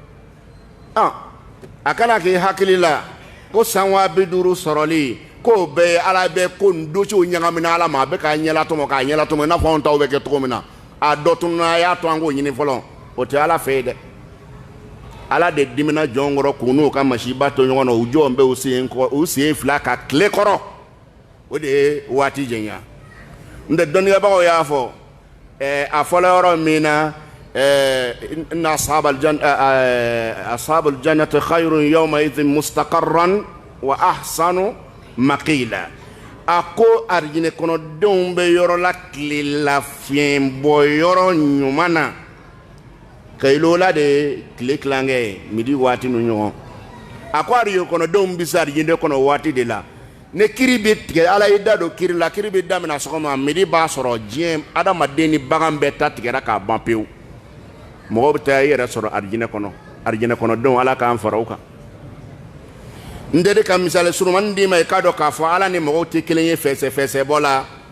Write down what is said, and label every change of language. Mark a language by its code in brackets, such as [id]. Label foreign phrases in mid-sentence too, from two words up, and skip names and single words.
[bm] a kana k'i hakili la ko san 50 sɔrɔli k'o bɛɛ ye ala bɛ ko nin dociw ɲagamina ala ma a bɛ k'a ɲɛlatɔmɔ i n'a fɔ anw taw bɛ kɛ cogo min na a dɔ tununa a y'a to an k'o ɲini fɔlɔ o tɛ ala fɛ ye dɛ ala de dimina jɔn kɔrɔ k'u n'u ka masiba to ɲɔgɔn na u jɔn bɛ u sen fila ka tile kɔrɔ o de ye waati jɛnya n tɛ dɔnnibagaw y'a fɔ a fɔla yɔrɔ min na [ar] إن أصحاب الجنة خير يومئذ مستقرا وأحسن مقيلا [bm] a ko arijinɛ kɔnɔdenw bɛ yɔrɔ la tilela fiɲɛbɔ yɔrɔ ɲuman na kailola de tile kilankɛ midi waati nu ɲɔgɔn a ko arijinɛ kɔnɔdenw bɛ se arijinɛ kɔnɔ waati de la ne kiri bɛ tigɛ ala y'i da don kiri la kiri bɛ daminɛ sɔgɔma midi b'a sɔrɔ diɲɛ adamaden ni bagan bɛɛ ta tigɛra k'a ban pewu mɔgɔw bɛ taa i yɛrɛ sɔrɔ arijinɛ kɔnɔdenw ala k'an fara u kan n tɛ de ka misali surumani d'i ma i k'a dɔn k'a fɔ ala ni mɔgɔw tɛ kelen ye fɛsɛfɛsɛbɔ la